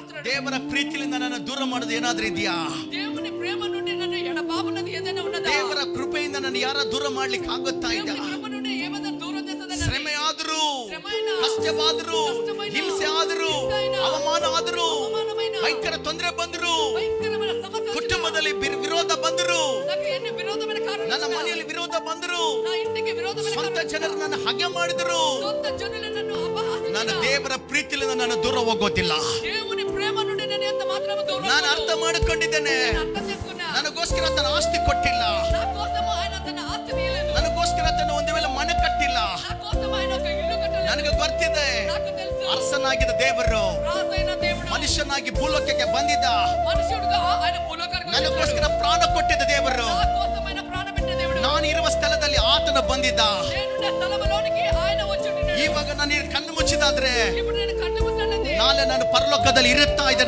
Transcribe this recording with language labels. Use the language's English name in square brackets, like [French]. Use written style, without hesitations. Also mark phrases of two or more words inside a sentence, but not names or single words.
[Telugu] ఉన్నాడు. [Kannada] ದೇವರ ಪ್ರೀತಿಯಿಂದ ನನ್ನ ದೂರ ಮಾಡೋದು ಏನಾದ್ರೂ ಇದೆಯಾ? [Telugu] దేవుని ప్రేమ నుండి నన్ను ఎడబాపునది ఏదైనా ఉన్నదా? [Kannada] ದೇವರ ಕೃಪೆಯಿಂದ ನನ್ನ ಯಾರ ದೂರ ಮಾಡ್ಲಿಕ್ಕೆ ಆಗುತ್ತಾ ಇದೆಯಾ? [Telugu] దేవుని కృప నుండి ఏమైనా దూరం చేస్తుందా? [Kannada] ಶ್ರಮೆ ಆದರೂ, [Telugu] శ్రమైనా, [Kannada] ಕಷ್ಟವಾದರೂ, ಹಿಂಸೆ ಆದರೂ, ಅವಮಾನ ಆದರೂ, [Telugu] అవమానమైన, [Kannada] ಭಯಂಕರ ತೊಂದರೆ ಬಂದ್ರು, [Telugu] భయంకరమైన సమస్య, [Kannada] ಕುಟುಂಬದಲ್ಲಿ ವಿರೋಧ ಬಂದ್ರು, [Telugu] నాకు ఎన్ని విరోధమైన కారణాలు, [Kannada] ನನ್ನ ಮನೆಯಲ್ಲಿ ವಿರೋಧ ಬಂದ್ರು, [Telugu] నా ఇంటికి విరోధమైన [Kannada] ಸ್ವಂತ ಜನರು ನನ್ನ ಹಾಗೆ ಮಾಡಿದ್ರು, [Telugu] సొంత జనులు నన్ను అపహాస్యం, [Kannada] ನಾನು ದೇವರ ಪ್ರೀತಿಯಿಂದ ನಾನು ದೂರ ಹೋಗೋದಿಲ್ಲ. [Telugu] దేవుని ప్రేమ నుండి నేను ఎంత మాత్రము దూరం [Kannada] ನಾನು ಅರ್ಥ ಮಾಡಿಕೊಂಡಿದ್ದೇನೆ. [Telugu] అర్థం చేసుకున్నా. [Kannada] ನನಗೋಸ್ಕರ ತನ್ನ ಆಸ್ತಿ ಕೊಟ್ಟಿಲ್ಲ, [Telugu] నా కోసం ఆయన తన ఆస్తి తీయలేదు, [Kannada] ನನಗೋಸ್ಕರ ತನ್ನ ಒಂದು ವೇಳೆ ಮನೆ ಕಟ್ಟಿಲ್ಲ. [Telugu] నా కోసం ఆయన ఒక ఇల్లు కట్టలేదు. [Kannada] ನನಗೆ ಗೊತ್ತಿದೆ, [Telugu] నాకు తెలుసు, [Kannada] ಅರಸನಾಗಿದ್ದ ದೇವರು [Telugu] రాజైన దేవుడు [Kannada] ಮನುಷ್ಯನಾಗಿ ಭೂಲೋಕಕ್ಕೆ ಬಂದಿದ್ದ, [Telugu] మనుషుడుగా ఆయన భూలోకానికి [Kannada] ನನಗೋಸ್ಕರ ಪ್ರಾಣ ಕೊಟ್ಟಿದ್ದ ದೇವರು. [Telugu] నా కోసం ఆయన ప్రాణపెట్టిన దేవుడు. [Kannada] ನಾನು ಇರುವ ಸ್ಥಳದಲ್ಲಿ ಆತನ ಬಂದಿದ್ದ. [Telugu] నేనున్న స్థలములోనికి ఆయన వచ్చుంటున్నాడు. [Kannada] ಇವಾಗ ನಾನು ಕಣ್ಣು ಮುಚ್ಚಿದಾದ್ರೆ [Telugu] ఇప్పుడు నేను కన్ను మూసినట్లయితే [Kannada] ನಾಳೆ ನಾನು ಪರಲೋಕದಲ್ಲಿ ಇರುತ್ತಾ ಇದ್ದೇನೆ.